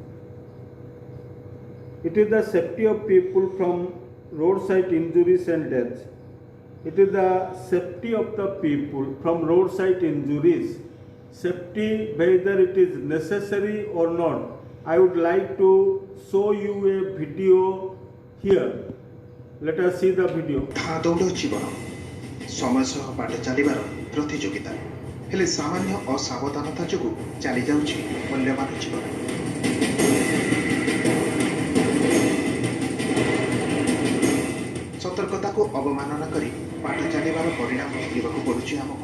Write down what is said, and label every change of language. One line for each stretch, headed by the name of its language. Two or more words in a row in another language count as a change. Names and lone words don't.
English: It is the safety of people from roadside injuries and deaths. It is the safety of the people from roadside injuries. Safety, whether it is necessary or not. I would like to show you a video here. Let us see the video.
Odia: ଦୌଡ଼ ଜୀବନ ସମୟ ସହ ବାଟ ଚାଲିବାର ପ୍ରତିଯୋଗିତା ହେଲେ ସାମାନ୍ୟ ଅସାବଧାନତା ଯୋଗୁଁ ଚାଲି ଯାଉଛି ମୂଲ୍ୟବାନ ଜୀବନ। ସତର୍କତାକୁ ଅବମାନନା କରି ବାଟ ଚାଲିବାର ପରିଣାମ ଭୋଗିବାକୁ ପଡୁଛି ଆମକୁ।